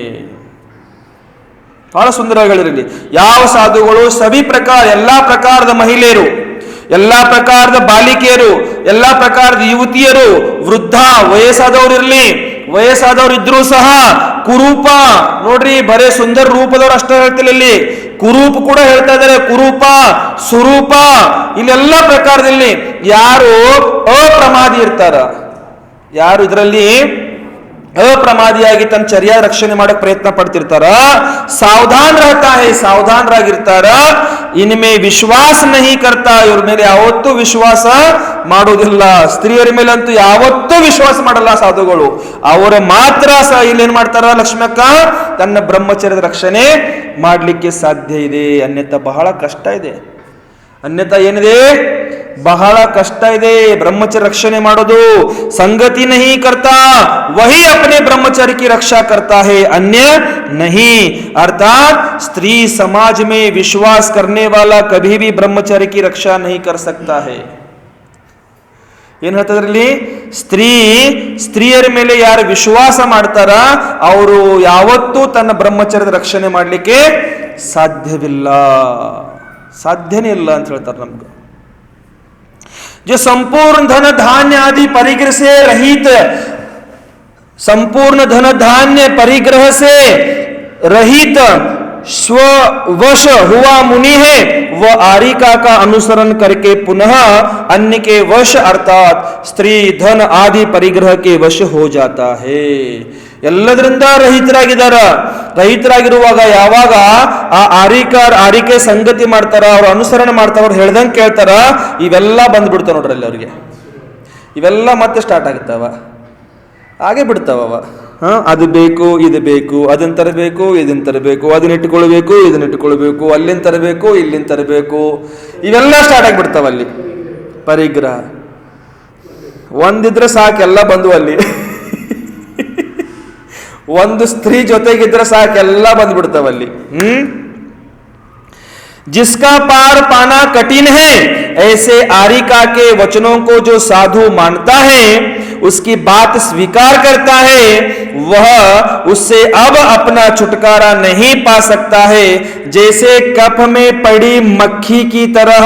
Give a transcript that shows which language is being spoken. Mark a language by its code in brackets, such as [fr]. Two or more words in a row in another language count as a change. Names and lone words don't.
[kn] ಬಹಳ ಸುಂದರವಾಗಿರಲಿ. ಯಾವ ಸಾಧುಗಳು [hi] सभी प्रकार, [kn] ಎಲ್ಲಾ ಪ್ರಕಾರದ ಮಹಿಳೆಯರು, ಎಲ್ಲಾ ಪ್ರಕಾರದ ಬಾಲಿಕೆಯರು, ಎಲ್ಲಾ ಪ್ರಕಾರದ ಯುವತಿಯರು, ವೃದ್ಧ, ವಯಸ್ಸಾದವ್ರು ಇದ್ರೂ ಸಹ, ಕುರೂಪ ನೋಡ್ರಿ, ಬರೇ ಸುಂದರ ರೂಪದವ್ರು ಅಷ್ಟೇ ಹೇಳ್ತಿಲ್ಲ, ಇಲ್ಲಿ ಕುರೂಪ ಕೂಡ ಹೇಳ್ತಾ ಇದ್ದಾರೆ. ಕುರೂಪ, ಸುರೂಪ, ಇಲ್ಲೆಲ್ಲ ಪ್ರಕಾರದಲ್ಲಿ ಯಾರು ಅಪ್ರಮಾದಿ ಇರ್ತಾರ, ಯಾರು ಇದರಲ್ಲಿ ಅಪ್ರಮಾದಿಯಾಗಿ ತನ್ನ ಚರ್ಯ ರಕ್ಷಣೆ ಮಾಡಕ್ ಪ್ರಯತ್ನ ಪಡ್ತಿರ್ತಾರ, [hi] सावधान रहता है, [kn] ಸಾವಧಾನರಾಗಿರ್ತಾರ, [hi] इनमें विश्वास नहीं करता, [kn] ಇವ್ರ ಮೇಲೆ ಯಾವತ್ತೂ ವಿಶ್ವಾಸ ಮಾಡೋದಿಲ್ಲ. ಸ್ತ್ರೀಯರ ಮೇಲಂತೂ ಯಾವತ್ತೂ ವಿಶ್ವಾಸ ಮಾಡಲ್ಲ ಸಾಧುಗಳು. ಅವರ ಮಾತ್ರ ಇಲ್ಲೇನ್ ಮಾಡ್ತಾರ, ಲಕ್ಷ್ಮಕ್ಕ ತನ್ನ ಬ್ರಹ್ಮಚರ್ಯದ ರಕ್ಷಣೆ ಮಾಡ್ಲಿಕ್ಕೆ ಸಾಧ್ಯ ಇದೆ. ಅನ್ಯತಾ ಬಹಳ ಕಷ್ಟ ಇದೆ. ಅನ್ಯತಾ ಏನಿದೆ? ಬಹಳ ಕಷ್ಟ ಇದೆ ಬ್ರಹ್ಮಚರ್ಯ ರಕ್ಷಣೆ ಮಾಡೋದು. [hi] संगति नहीं करता, वही अपने ब्रह्मचर्य की रक्षा करता है, अन्य नहीं. अर्थात स्त्री समाज में विश्वास करने वाला कभी भी ब्रह्मचर्य की रक्षा नहीं कर सकता है. [kn] ಏನ್ ಹೇಳ್ತದ್ರಲ್ಲಿ? ಸ್ತ್ರೀಯರ ಮೇಲೆ ಯಾರು ವಿಶ್ವಾಸ ಮಾಡ್ತಾರ ಅವರು ಯಾವತ್ತೂ ತನ್ನ ಬ್ರಹ್ಮಚರ್ಯದ ರಕ್ಷಣೆ ಮಾಡಲಿಕ್ಕೆ ಸಾಧ್ಯನೇ ಇಲ್ಲ ಅಂತ ಹೇಳ್ತಾರೆ ನಮ್ಗೆ. [hi] जो संपूर्ण धन धान्य आदि परिग्रह से रहित, संपूर्ण धन धान्य परिग्रह से रहित स्ववश हुआ मुनि है, वह आरिका का अनुसरण करके पुनः अन्य के वश अर्थात स्त्री धन आदि परिग्रह के वश हो जाता है. [kn] ಎಲ್ಲದರಿಂದ ರಹಿತರಾಗಿರುವಾಗ ಯಾವಾಗ ಆ ಆರಿಕೆ ಸಂಗತಿ ಮಾಡ್ತಾರ, ಅವ್ರು ಅನುಸರಣೆ ಮಾಡ್ತಾರ, ಅವ್ರು ಹೇಳ್ದಂಗೆ ಕೇಳ್ತಾರ, ಇವೆಲ್ಲ ಬಂದ್ಬಿಡ್ತಾವ ನೋಡ್ರಿ ಅಲ್ಲಿ ಅವ್ರಿಗೆ. ಇವೆಲ್ಲ ಮತ್ತೆ ಸ್ಟಾರ್ಟ್ ಆಗ್ತಾವ, ಹಾಗೆ ಬಿಡ್ತಾವ. ಅದು ಬೇಕು, ಇದು ಬೇಕು, ಅದನ್ನ ತರಬೇಕು, ಇದನ್ನ ತರಬೇಕು, ಅದನ್ನ ಇಟ್ಕೊಳ್ಬೇಕು, ಇದನ್ನ ಇಟ್ಕೊಳ್ಬೇಕು, ಅಲ್ಲಿಂದ ತರಬೇಕು, ಇಲ್ಲಿಂದ ತರಬೇಕು, ಇವೆಲ್ಲ ಸ್ಟಾರ್ಟ್ ಆಗಿಬಿಡ್ತಾವ ಅಲ್ಲಿ. ಪರಿಗ್ರಹ ಒಂದಿದ್ರೆ ಸಾಕೆಲ್ಲ ಬಂದು ಅಲ್ಲಿ. ಒಂದು ಸ್ತ್ರೀ ಜೊತೆಗಿದ್ರೆ ಸಾಕೆಲ್ಲ ಬಂದ್ಬಿಡ್ತಾವಲ್ಲಿ. [hi] जिसका पार पाना कठिन है, ऐसे आरिका के वचनों को जो साधु मानता है, उसकी बात स्वीकार करता है, वह उससे अब अपना छुटकारा नहीं पा सकता है, जैसे कफ में पड़ी मक्खी की तरह.